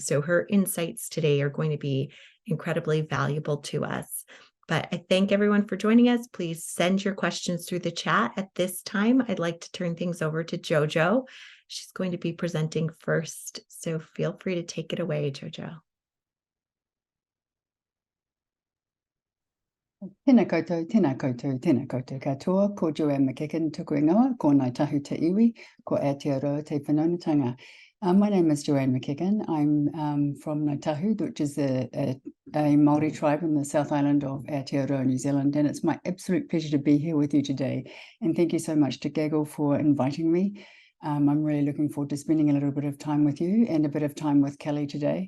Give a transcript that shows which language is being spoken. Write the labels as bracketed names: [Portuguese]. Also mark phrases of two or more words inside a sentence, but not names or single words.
[English] So her insights today are going to be incredibly valuable to us. But I thank everyone for joining us. Please send your questions through the chat. At this time, I'd like to turn things over to JoJo. She's going to be presenting first. So feel free to take it away, JoJo. [Māori] Tēnā koutou, tēnā koutou, tēnā koutou katoa, ko Joanne McEachin tuku ingoa, ko Ngāi Tahu Te Iwi, ko Aotearoa Te Whanaungatanga. [English] My name is Joanne McEachin. I'm from Ngāi Tahu, which is a Māori tribe in the South Island of Aotearoa, New Zealand, and it's my absolute pleasure to be here with you today. And thank you so much to Gaggle for inviting me. I'm really looking forward to spending a little bit of time with you and a bit of time with Kelly today.